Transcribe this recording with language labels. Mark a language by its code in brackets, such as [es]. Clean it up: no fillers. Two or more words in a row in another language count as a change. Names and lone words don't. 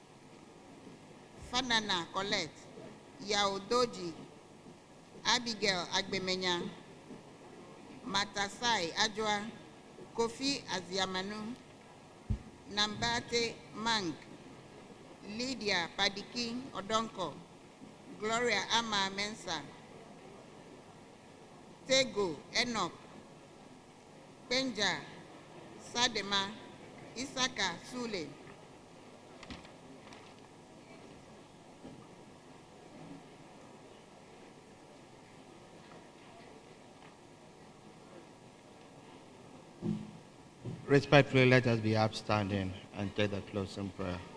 [en] Fanana Colette, Yao Doji, Abigail Agbemenya, Matasai Ajwa, Kofi Aziamanu, Nambate Mang, Lydia Padiki Odonko, Gloria Ama Mensa, Tego Enoch, Benja Sadema, Isaka Sule. Respectfully, let us be upstanding and take the closing prayer.